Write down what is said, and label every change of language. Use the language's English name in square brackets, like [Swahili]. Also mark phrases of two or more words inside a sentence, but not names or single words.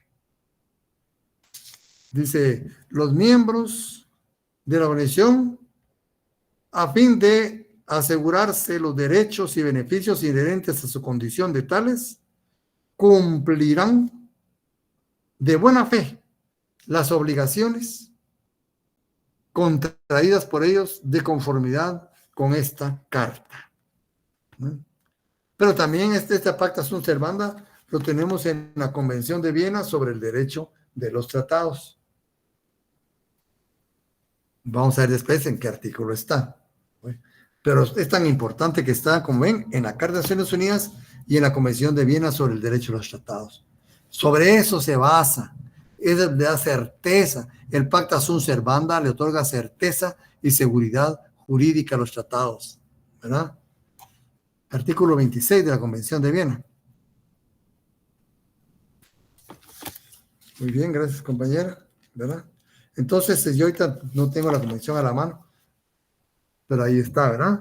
[Spanish] Dice, los miembros de la organización, a fin de asegurarse los derechos y beneficios inherentes a su condición de tales, cumplirán de buena fe las obligaciones contraídas por ellos de conformidad con esta carta. Pero también este [Latin] pacta sunt servanda [Spanish] lo tenemos en la Convención de Viena sobre el derecho de los tratados. Vamos a ver después en qué artículo está. Pero es tan importante que está, como ven, en la Carta de Naciones Unidas y en la Convención de Viena sobre el derecho de los tratados. Sobre eso se basa. Eso le da certeza. El [Latin] pacta sunt servanda [Spanish] le otorga certeza y seguridad jurídica a los tratados, ¿verdad? Artículo 26 de la Convención de Viena. Muy bien, gracias, compañera, ¿verdad? Entonces, yo ahorita no tengo la convención a la mano, pero ahí está, ¿verdad?